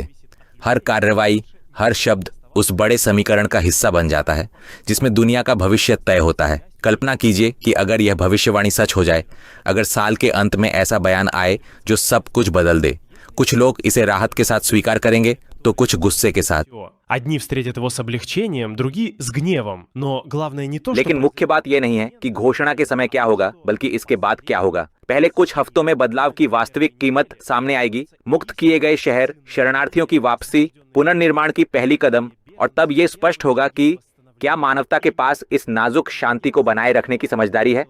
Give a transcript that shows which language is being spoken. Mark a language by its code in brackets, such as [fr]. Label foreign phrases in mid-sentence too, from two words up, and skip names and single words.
[hi] हर कार्रवाई, हर शब्द उस बड़े समीकरण का हिस्सा बन जाता है जिसमें दुनिया का भविष्य तय होता है। कल्पना कीजिए कि अगर यह भविष्यवाणी सच हो जाए, अगर साल के अंत में ऐसा बयान आए जो सब कुछ बदल दे। कुछ लोग इसे राहत के साथ स्वीकार करेंगे तो कुछ गुस्से के साथ। [ru] Одни встретят его с облегчением, другие с гневом. Но главное не то, [hi] लेकिन मुख्य बात यह नहीं है कि घोषणा के समय क्या होगा, बल्कि इसके बाद क्या होगा। पहले कुछ हफ्तों में बदलाव की वास्तविक कीमत सामने आएगी। मुक्त किए गए शहर, शरणार्थियों की वापसी, पुनर्निर्माण की पहली कदम, और तब यह स्पष्ट होगा कि क्या मानवता के पास इस नाजुक शांति को बनाए रखने की समझदारी है।